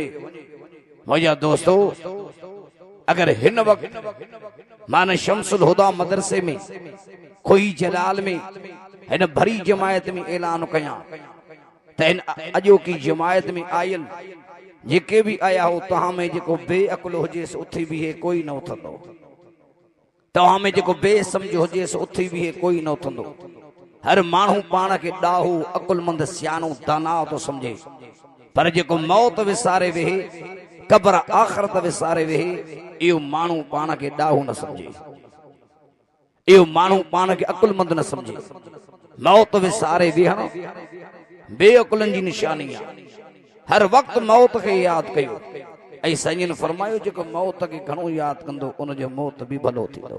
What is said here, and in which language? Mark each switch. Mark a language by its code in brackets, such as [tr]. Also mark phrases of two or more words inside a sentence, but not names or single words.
[sd] मुंहिंजा दोस्तो, अगर हिन वक़्तु माना शमसुल हुदा मदरसे में कोई जलाल में हिन भरी जमायत में ऐलान कयां त हिन अॼोकी जमायत में आयल जेके भी आया हो, तव्हां में जेको बेअकुल हुजेस उथी बीहे, कोई न उथंदो। तव्हां में जेको बेसमझ हुजेस उथी बीहे, कोई न उथंदो। हर माण्हू पाण खे ॾाहो अकुलमंद सियाणो दाना तो समझे, पर जेको मौत विसारे वेहे, कब्र आख़िरत विसारे वेहे, इहो माण्हू पाण खे ॾाहो न समझे, इहो माण्हू पाण खे अकुलमंद न समझे। मौत विसारे वेहण बेअकुलनि जी निशानी आहे। हर वक़्तु मौत खे यादि कयो। ऐं साईं फरमायो, जेको मौत खे घणो यादि कंदो उनजो मौत बि भलो थींदो।